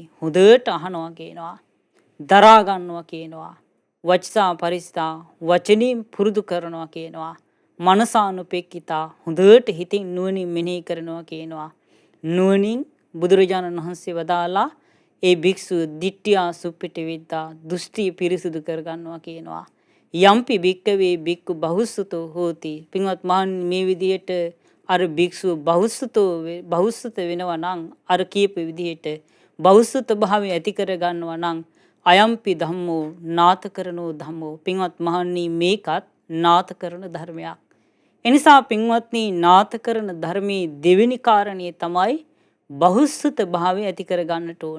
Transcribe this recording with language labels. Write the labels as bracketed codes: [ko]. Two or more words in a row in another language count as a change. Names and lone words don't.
[si] හොඳට අහනවා කියනවා, දරා ගන්නවා කියනවා, [pi] වචසා පරිස්ථා [si] වචනින් පුරුදු කරනවා කියනවා, මනසානුපෙක්කිතා හොඳට හිතින් නුවණින් මෙනෙහි කරනවා කියනවා. නුවණින් බුදුරජාණන් වහන්සේ වදාලා ඒ භික්ෂුව [pi] දිට්ඨියා සුප්පිට විද්දා [si] දෘෂ්ටි පිරිසුදු කරගන්නවා කියනවා. [pi] යම්පි භික්කවේ භික්ඛු බහුසුතෝ හෝති. [si] පින්වත් මහන් මේ විදිහට අර භික්ෂුව බහුසුත වෙනවා නම් අර කියපු විදිහට බහුසුත භාවය ඇති කරගන්නවා නම් [pi] අයම්පි ධම්මෝ නාථ කරනෝ ධම්මෝ. [si] පින්වත් මහන්නි මේකත් නාථ කරන ධර්මයක්. එනිසා පින්වත්නි නාථ කරන ධර්මයේ දෙවෙනි කාරණේ තමයි බහුසුත භාවය ඇති කරගන්නට ඕන.